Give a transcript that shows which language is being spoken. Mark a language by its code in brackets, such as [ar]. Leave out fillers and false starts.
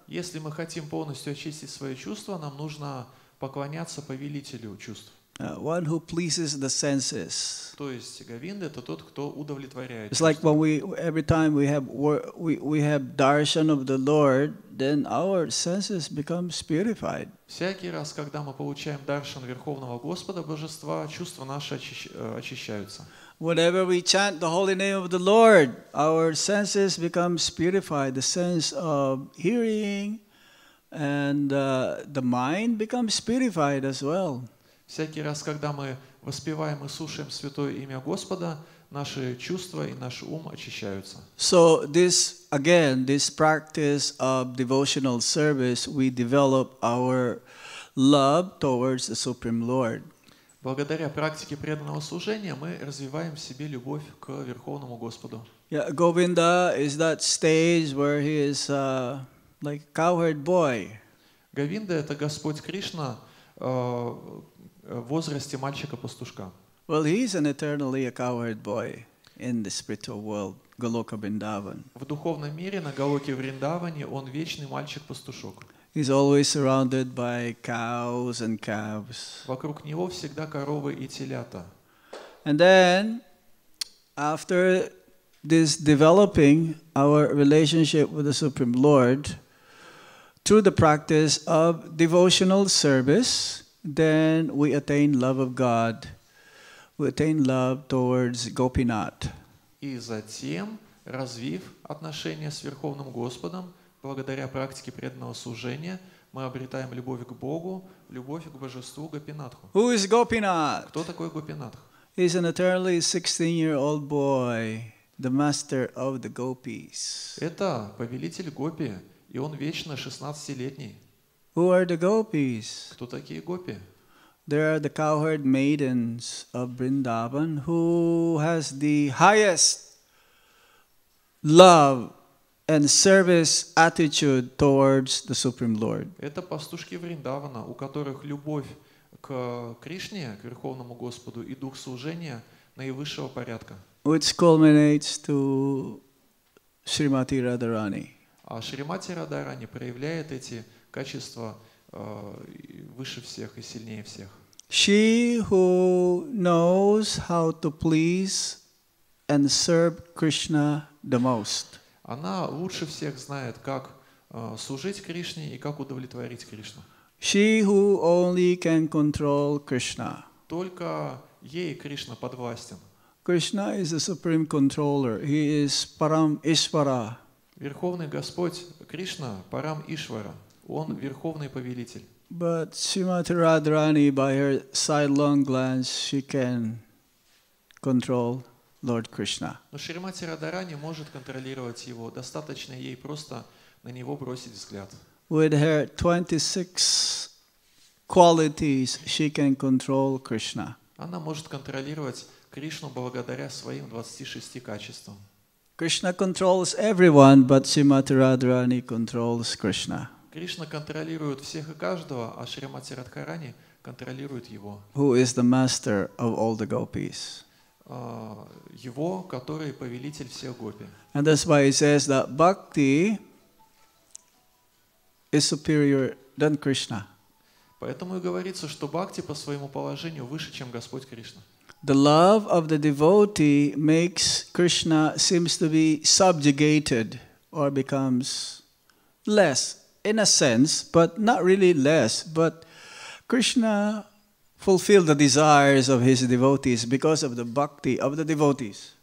[ru] Если мы хотим полностью очистить свои чувства, нам нужно поклоняться повелителю чувств. [en] One who pleases the senses. [ru] То есть Говинда — это тот, кто удовлетворяет [en] It's like [ru] чувства. [en] when every time we have darshan of the Lord, then our senses becomes purified. [ru] Всякий раз, когда мы получаем даршан Верховного Господа, Божества, чувства наши очищаются. [en] Whenever we chant the holy name of the Lord, our senses becomes purified. The sense of hearing and the mind becomes purified as well. [ru] Всякий раз, когда мы воспеваем и слушаем святое имя Господа, наши чувства и наш ум очищаются. [en] So this practice of devotional service, we develop our love towards the Supreme Lord. [ru] Благодаря практике преданного служения мы развиваем в себе любовь к Верховному Господу. [en] Yeah, Govinda is that stage where he is like a cowherd boy. [ru] Говинда — это Господь Кришна в возрасте мальчика-пастушка. [en] Well, he's an eternally a cowherd boy in the spiritual world, Goloka Vrindavan. [ru] В духовном мире на Галоке Вриндаване он вечный мальчик-пастушок. [en] He's always surrounded by cows and calves. [ru] Вокруг него всегда коровы и телята. [en] And then, after this developing our relationship with the Supreme Lord, through the practice of devotional service, then we attain love of God. We attain love towards Gopinath. [ru] И затем, развив отношения с Верховным Господом, благодаря практике преданного служения, мы обретаем любовь к Богу, любовь к божеству Гопинатху. [en] Who is Gopinath? [ru] Кто такой Гопинатх? [en] He's an eternally 16-year-old boy, the master of the gopis. [ru] Это повелитель Гопи, и он вечно 16-летний. [en] Who are the gopis? [ru] Кто такие Гопи? [en] There are the cowherd maidens of Vrindavan who has the highest love and service attitude towards the Supreme Lord. [ru] Это пастушки Вриндавана, у которых любовь к Кришне, к Верховному Господу, и дух служения наивысшего порядка. [en] Which culminates to Srimati Radharani. [ru] А Шримати Радарани проявляет эти качества выше всех и сильнее всех. [en] She who knows how to please and serve Krishna the most. [ru] Она лучше всех знает, как служить Кришне и как удовлетворить Кришну. [en] She who only can control Krishna. [ru] Только ей Кришна подвластен. [en] Krishna is the supreme controller. He is Param Ishvara. [ru] Верховный Господь Кришна, Парам Ишвара, Он верховный повелитель. [en] But Srimati Radharani, by her sidelong glance, she can control Lord Krishna. [ru] Но Шримати Радарани может контролировать его. Достаточно ей просто на него бросить взгляд. [en] With her 26 qualities, she can control Krishna. [ru] Она может контролировать Кришну благодаря своим 26 качествам. [en] Krishna controls everyone, but Srimati Radharani controls Krishna. [ru] Кришна контролирует всех и каждого, а Шримати Радхарани контролирует его. [en] Who is the master of all the gopis. [ru] Его, который повелитель всех гопи. [en] And that's why it says that bhakti is superior than Krishna. [ru] Поэтому и говорится, что бхакти по своему положению выше, чем Господь Кришна. [en] The love of the devotee makes Krishna seems to be subjugated or becomes less in a sense, but not really less. But Krishna fulfilled the desires of his devotees because of the bhakti of the devotees.